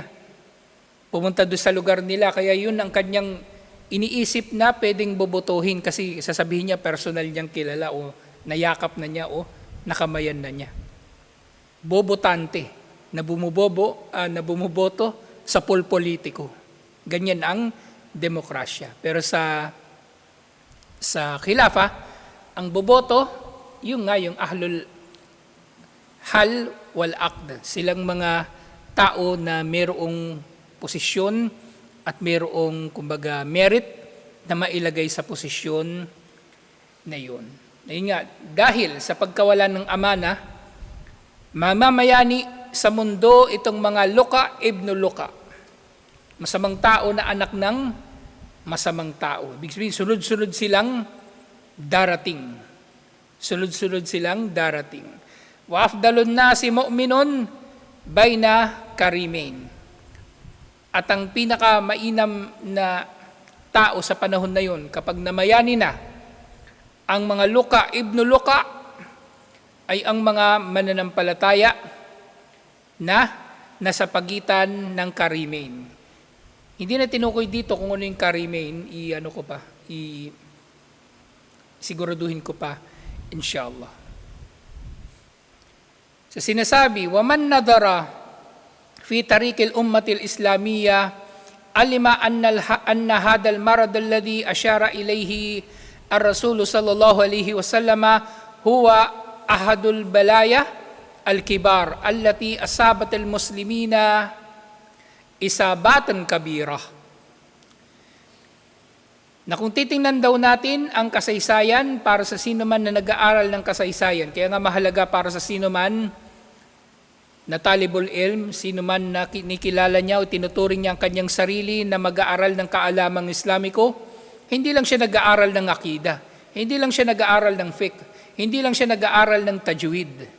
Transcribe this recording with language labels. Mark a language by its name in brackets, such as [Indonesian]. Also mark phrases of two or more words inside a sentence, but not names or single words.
[Filipino] Pumunta doon sa lugar nila, kaya yun ang kanyang iniisip na pwedeng bobotohin kasi sasabihin niya personal niyang kilala o nayakap na niya o nakamayan na niya. Bobotante na na bumuboto sa politiko. Ganyan ang demokrasya. Pero sa khilafa, ang boboto, yung [Arabic] أهل الحل والعقد. [Filipino] Silang mga tao na mayroong posisyon at mayroong kumbaga merit na mailagay sa posisyon na yun. Ayun nga, dahil sa pagkawalan ng amana, mamamayani sa mundo itong mga [Arabic] لكع بن لكع. [Filipino] Masamang tao na anak ng masamang tao. Ibig sabihin, sunod-sunod silang darating. Sunod-sunod silang darating. [Arabic] وأفضل الناس مؤمن بين كريمين. [Filipino] At ang pinakamainam na tao sa panahon na yun, kapag namayani na ang mga [Arabic] لكع بن لكع, [Filipino] ay ang mga mananampalataya na nasa pagitan ng karimain. Hindi na tinukoy dito kung ano yung karimain, siguraduhin ko pa, inshallah. Sa sinasabi, [Arabic] وَمَنْ نَظَرَ في طريق الأمة الإسلامية علم أن هذا المرض الذي أشار إليه الرسول صلى الله عليه وسلم هو أحد البلايا الكبار التي أصابت المسلمين إصابات كبيرة. [Filipino] Na kung titingnan daw natin ang kasaysayan para sa sino man na nag-aaral ng kasaysayan, kaya nga mahalaga para sa sino man na [Arabic] طالب العلم, [Filipino] sino man na kinikilala niya o tinuturing niya ang kanyang sarili na mag-aaral ng kaalamang Islamiko, hindi lang siya nag-aaral ng akida, hindi lang siya nag-aaral ng fiqh, hindi lang siya nag-aaral ng tajwid.